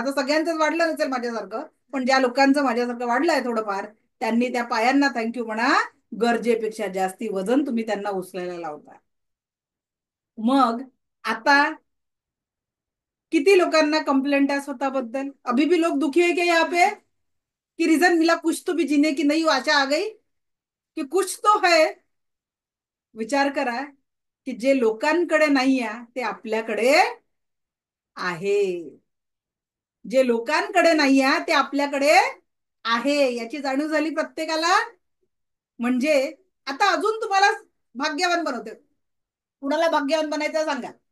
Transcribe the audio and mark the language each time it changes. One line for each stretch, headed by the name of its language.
Marathi: आता सगळ्यांचंच वाढलं नसेल माझ्यासारखं, पण ज्या लोकांचं माझ्यासारखं वाढलंय थोडंफार, त्यांनी त्या पायांना थँक्यू म्हणा. गरजेपेक्षा जास्ती वजन तुम्ही त्यांना उचलायला लावता. मग आता किती लोकांना कंप्लेंट आहे स्वतःबद्दल?
Hindi: अभी भी लोग दुखी है क्या यहाँ पे? कि रीजन मिला कुछ तो भी जीने की, नई आशा आ गई कि कुछ तो है.
Marathi: विचार करा की जे लोकांकडे नाही आहे ते आपल्याकडे आहे. जे लोकांकडे नाही आहे ते आपल्याकडे आहे, याची जाणीव झाली प्रत्येकाला. म्हणजे आता अजून तुम्हाला भाग्यवान बनवते. कुणाला भाग्यवान बनायचं सांगा.